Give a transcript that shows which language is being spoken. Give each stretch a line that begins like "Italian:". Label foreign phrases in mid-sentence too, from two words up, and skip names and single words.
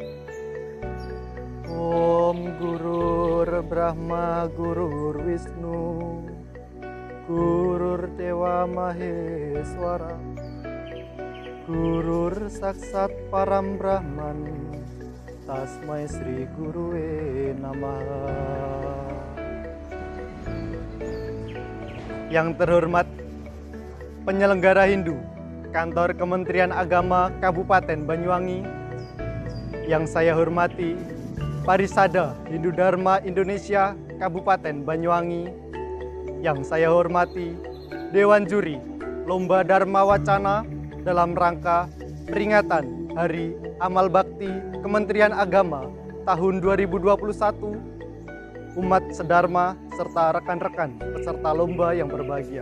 Sanskrit: Om Gurur Brahma Gurur Wisnu Gurur Dewa Maheswara Gurur Saksat Param Brahman Tasmai Sri Gurue Namaha.
Indonesian: Yang terhormat penyelenggara Hindu Kantor Kementerian Agama Kabupaten Banyuwangi, yang saya hormati Parisada Hindu Dharma Indonesia Kabupaten Banyuwangi, yang saya hormati Dewan Juri Lomba Dharma Wacana dalam rangka peringatan Hari Amal Bakti Kementerian Agama tahun 2021, umat sedharma serta rekan-rekan peserta lomba yang berbahagia.